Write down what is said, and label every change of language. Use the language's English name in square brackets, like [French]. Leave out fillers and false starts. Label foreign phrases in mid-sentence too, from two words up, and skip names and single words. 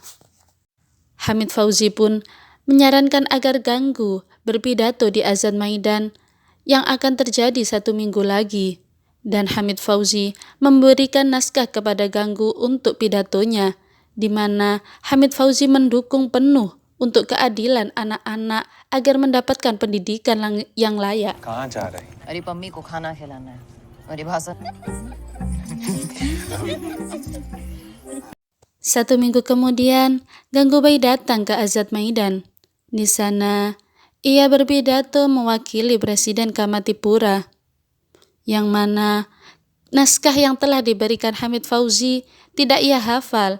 [Indonesian] Hamid Fauzi pun menyarankan agar Ganggu berpidato di Azan Maidan yang akan terjadi 1 minggu lagi. Dan Hamid Fauzi memberikan naskah kepada Ganggu untuk pidatonya, di mana Hamid Fauzi mendukung penuh untuk keadilan anak-anak agar mendapatkan pendidikan yang layak. [Hindi] कहाँ जा रहे हैं? मेरी पम्मी को खाना खिलाना है, मेरी भाषा। [Indonesian] 1 minggu kemudian, Gangubai datang ke Azad Maidan. Di sana, ia berpidato mewakili Presiden Kamatipura, yang mana naskah yang telah diberikan Hamid Fauzi tidak ia hafal.